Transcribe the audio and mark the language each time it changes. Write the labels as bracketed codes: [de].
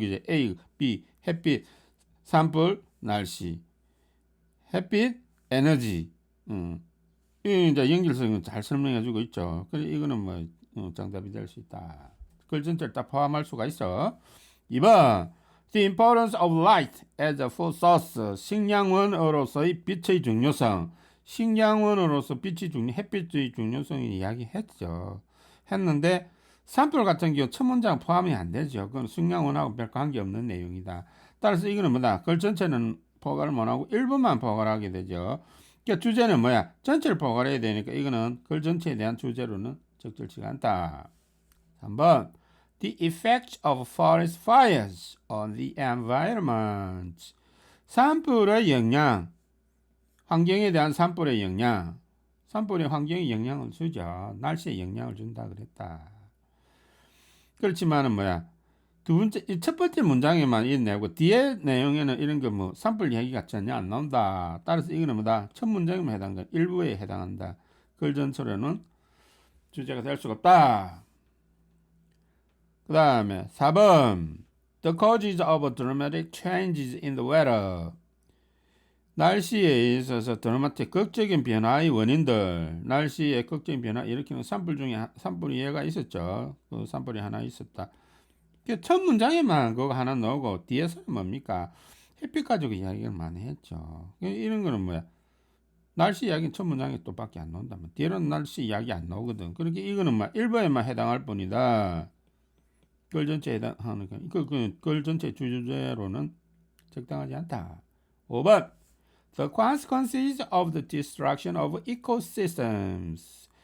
[ko] A, B, 햇빛, 산불, 날씨, 햇빛, 에너지. 이 이제 연결성은 잘 설명해주고 있죠. 그래 이거는 뭐 정답이 될 수 있다. 글 전체를 다 포함할 수가 있어. [en] 2번 The importance of light as a food source, 식량원으로서의 빛의 중요성. [ko] 식량원으로서 햇빛의 중요성을 이야기했죠. 했는데 산불 같은 경우 첫 문장 포함이 안 되죠. 그건 식량원하고 별 관계없는 내용이다. 따라서 이거는 뭐다? 글 전체는 포괄을 못하고 일부만 포괄하게 되죠. 그러니까 주제는 뭐야? 전체를 포괄해야 되니까 이거는 글 전체에 대한 주제로는 적절치가 않다. [en] 3번 The effect of forest fires on the environment. [ko] 산불의 영향, 환경에 대한 산불의 영향. 산불이 환경에 영향을 주죠. 날씨에 영향을 준다 그랬다. 그렇지만은 뭐야? 첫 번째 문장에만 있네고 뒤에 내용에는 이런 거 뭐 산불 얘기가 전혀 안 나온다. 따라서 이거는 뭐다? 첫 문장에만 해당한다. 일부에 해당한다. 글 전체로는 주제가 될 수가 없다. 그 다음에 [en] 4번 The causes of dramatic changes in the weather. [ko] 날씨에 있어서 드라마틱 극적인 변화의 원인들. 날씨의 극적인 변화 일으키는 산불 중에 산불이 얘가 있었죠. 그 산불이 하나 있었다. 첫 문장에만 그거 하나 넣고 뒤에서는 뭡니까? 햇빛 가지고 이야기를 많이 했죠. 이런 거는 뭐야? 날씨 이야기는 첫 문장에 또 밖에 안 나온다면 뒤에는 날씨 이야기 안 나오거든. 그러니까 이거는 뭐 일부에만 해당할 뿐이다. 글 전체에 해당하는 글 전체 주제로는 적당하지 않다. [en] 5번 The consequences of the destruction of ecosystems.